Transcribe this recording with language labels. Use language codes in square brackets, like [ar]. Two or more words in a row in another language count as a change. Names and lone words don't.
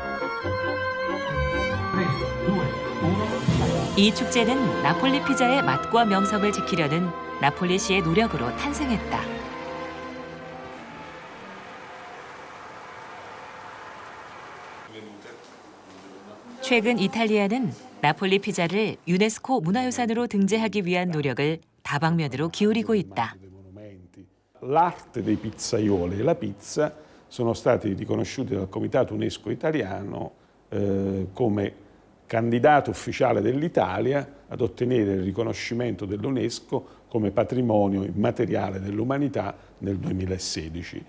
[ko] 이 축제는 나폴리 피자의 맛과 명성을 지키려는 나폴리시의 노력으로 탄생했다. 최근 이탈리아는 나폴리 피자를 유네스코 문화유산으로 등재하기 위한 노력을 다방면으로 기울이고 있다. [it] L'arte dei pizzaioli e la pizza sono stati riconosciuti dal Comitato UNESCO italiano come candidato ufficiale dell'Italia ad ottenere il riconoscimento dell'UNESCO come patrimonio immateriale dell'umanità nel 2016.